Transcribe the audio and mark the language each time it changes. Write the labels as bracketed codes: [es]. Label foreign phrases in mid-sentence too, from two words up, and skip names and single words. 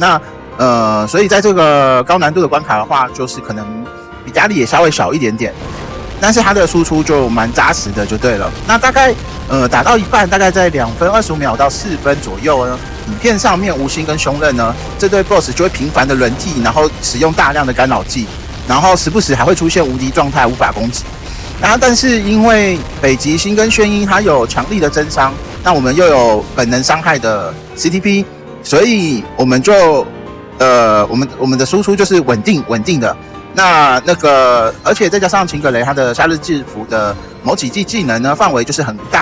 [zh] 那所以在這個高難度的關卡的話，就是可能比壓力也稍微小一點點，但是它的輸出就蠻扎實的，就对了。那大概打到一半，大概在2分25秒到4分左右呢，影片上面无心跟凶刃呢，這對 BOSS 就會頻繁的輪替，然後使用大量的干擾技，然後時不時還會出現無敵狀態，無法攻擊。但是因為北極星跟炫音它有強力的增傷，那我們又有本能傷害的 CTP， 所以我們就我们的輸出就是穩定的。那個，而且再加上秦葛雷他的夏日制服的某幾技技能呢，範圍就是很大。